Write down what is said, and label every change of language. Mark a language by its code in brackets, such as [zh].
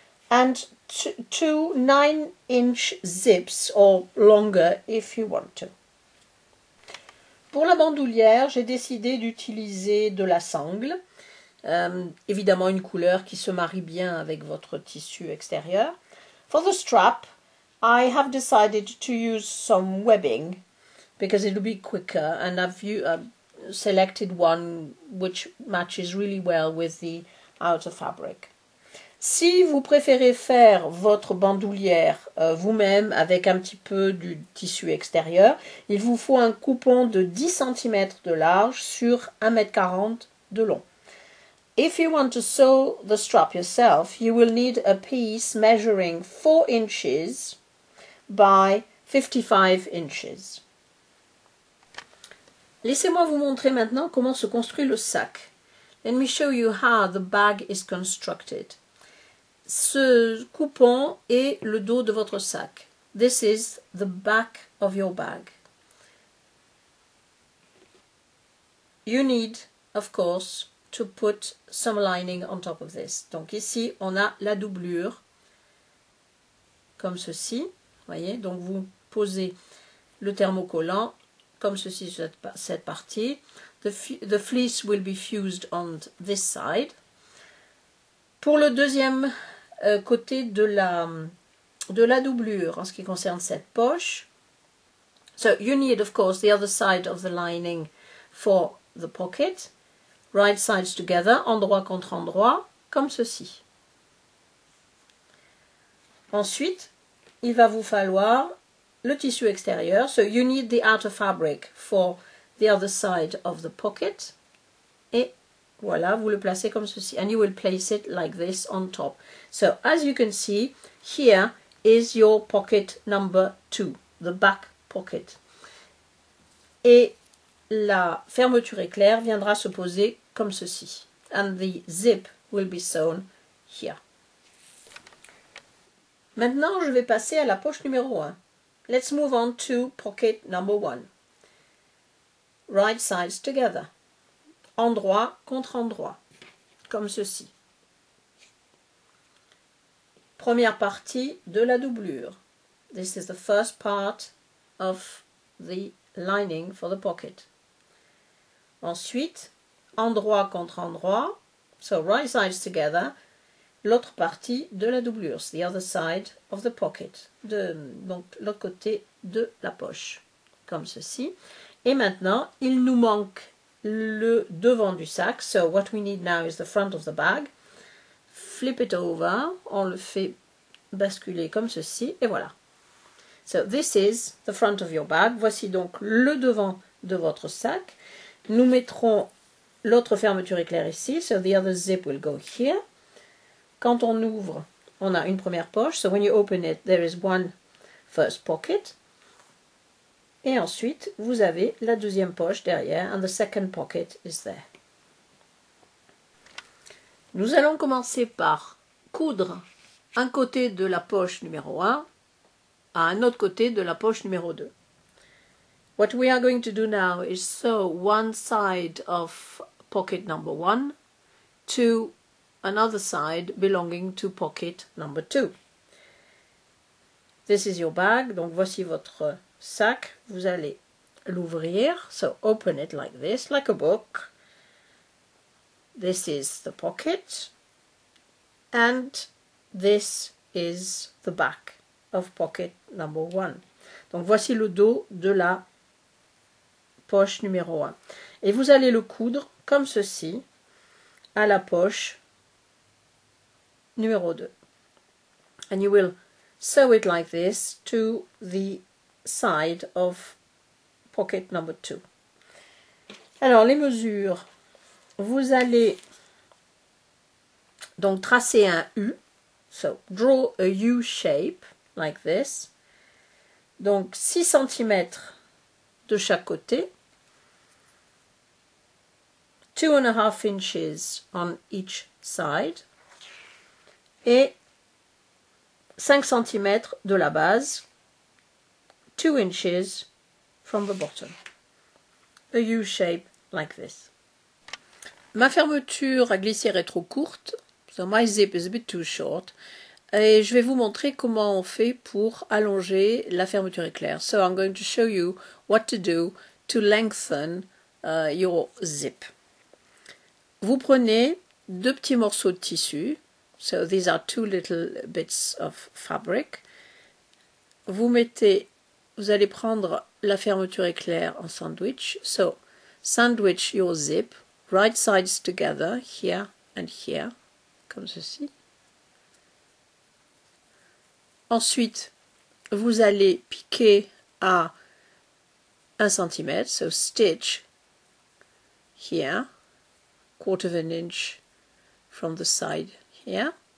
[en] And 2 9-inch zips or longer if you want to. [fr] Pour la bandoulière, j'ai décidé d'utiliser de la sangle. Évidemment une couleur qui se marie bien avec votre tissu extérieur. [en] For the strap, I have decided to use some webbing because it will be quicker, and I've selected one which matches really well with the outer fabric. [fr] Si vous préférez faire votre bandoulière vous-même avec un petit peu du tissu extérieur, il vous faut un coupon de 10 cm de large sur 1,40 m de long. [en] If you want to sew the strap yourself, you will need a piece measuring 4 inches by 55 inches. [fr] Laissez-moi vous montrer maintenant comment se construit le sac. [en] Let me show you how the bag is constructed. [fr] Ce coupon est le dos de votre sac. [en] This is the back of your bag. You need, of course, to put some lining on top of this. [fr] Donc ici, on a la doublure, comme ceci. Voyez, donc vous posez le thermocollant, comme ceci sur cette partie. [en] The fleece will be fused on this side. [fr] Pour le deuxième côté de la doublure, en ce qui concerne cette poche, [en] so you need, of course, the other side of the lining for the pocket. Right sides together, [fr] endroit contre endroit, comme ceci. Ensuite, il va vous falloir le tissu extérieur. [en] So you need the outer fabric for the other side of the pocket. [fr] Et voilà, vous le placez comme ceci. [en] And you will place it like this on top. So as you can see, here is your pocket number 2, the back pocket. [fr] Et la fermeture éclair viendra se poser comme ceci. [en] And the zip will be sewn here. [fr] Maintenant, je vais passer à la poche numéro 1. [en] Let's move on to pocket number 1. Right sides together. [fr] Endroit contre endroit. Comme ceci. Première partie de la doublure. [en] This is the first part of the lining for the pocket. [fr] Ensuite, endroit contre endroit. [en] So right sides together. [fr] L'autre partie de la doublure, [en] the other side of the pocket, [fr] donc l'autre côté de la poche, comme ceci. Et maintenant, il nous manque le devant du sac. [en] So what we need now is the front of the bag. Flip it over, [fr] on le fait basculer comme ceci, et voilà. [en] So this is the front of your bag. [fr] Voici donc le devant de votre sac. Nous mettrons l'autre fermeture éclair ici. [en] So the other zip will go here. [fr] Quand on ouvre, on a une première poche. [en] So when you open it, there is one first pocket. [fr] Et ensuite, vous avez la deuxième poche derrière. [en] And the second pocket is there. [fr] Nous allons commencer par coudre un côté de la poche numéro 1 à un autre côté de la poche numéro 2. [en] What we are going to do now is sew one side of pocket number 1 to another side belonging to pocket number 2. This is your bag. [fr] Donc voici votre sac. Vous allez l'ouvrir. [en] So open it like this, like a book. This is the pocket. And this is the back of pocket number 1. [fr] Donc voici le dos de la poche numéro 1. Et vous allez le coudre comme ceci à la poche numéro 2. [en] And you will sew it like this to the side of pocket number 2. [fr] Alors les mesures, vous allez donc tracer un U. [en] So draw a U shape like this. [fr] Donc 6 cm de chaque côté. [en] 2,5 inches on each side. [fr] Et 5 cm de la base, [en] 2 inches from the bottom. A U shape like this. [fr] Ma fermeture à glissière est trop courte, [en] so my zip is a bit too short, [fr] et je vais vous montrer comment on fait pour allonger la fermeture éclair. [en] So I'm going to show you what to do to lengthen your zip. [fr] Vous prenez 2 petits morceaux de tissu. [en] So these are 2 little bits of fabric. [fr] Vous allez prendre la fermeture éclair en sandwich. [en] So sandwich your zip, right sides together, here and here, [fr] comme ceci. Ensuite, vous allez piquer à 1 cm, [en] so stitch here, 1/4 of an inch from the side here.